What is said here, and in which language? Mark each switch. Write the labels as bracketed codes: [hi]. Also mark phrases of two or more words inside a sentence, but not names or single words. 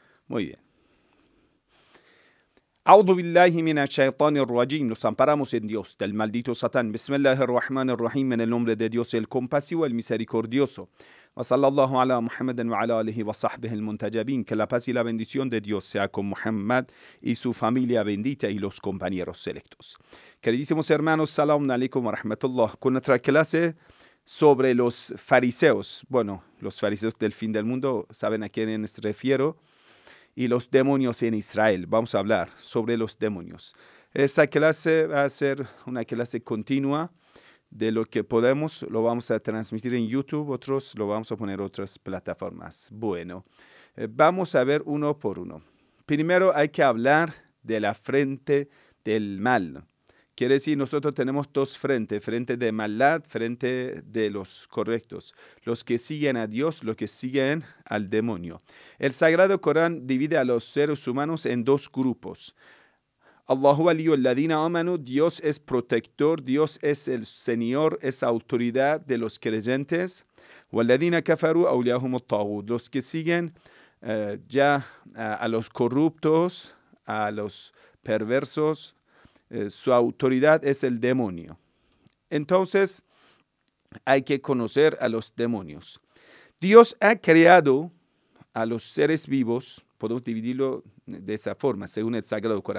[es] Muy bien. [ar] أعوذ بالله من الشيطان الرجيم. [es] Nos amparamos en Dios del maldito Satán. Bismillahirrahmanirrahim. En el nombre de Dios, el compasivo, el misericordioso. [ar] وصلى الله على محمد وعلى آله وصحبه المنتجبين. [es] Que la paz y la bendición de Dios sea con Muhammad y su familia bendita y los compañeros selectos. Queridísimos hermanos, [ar] سلام عليكم ورحمة الله. [es] Con nuestra clase sobre los fariseos. Bueno, los fariseos del fin del mundo, ¿saben a quiénes refiero? Y los demonios en Israel. Vamos a hablar sobre los demonios. Esta clase va a ser una clase continua de lo que podemos. Lo vamos a transmitir en YouTube, otros lo vamos a poner en otras plataformas. Bueno, vamos a ver uno por uno. Primero hay que hablar de la frente del mal. Quiere decir, nosotros tenemos dos frentes, frente de maldad, frente de los correctos. Los que siguen a Dios, los que siguen al demonio. El Sagrado Corán divide a los seres humanos en dos grupos. [ar] الله ولي الذين آمنوا, [es] Dios es protector, Dios es el Señor, es autoridad de los creyentes. [ar] والذين كفروا أولياؤهم الطاغوت, [es] los que siguen a los corruptos, a los perversos, su autoridad es el demonio. Entonces, hay que conocer a los demonios. Dios ha creado a los seres vivos, podemos dividirlo de esa forma, según el Sagrado Corán.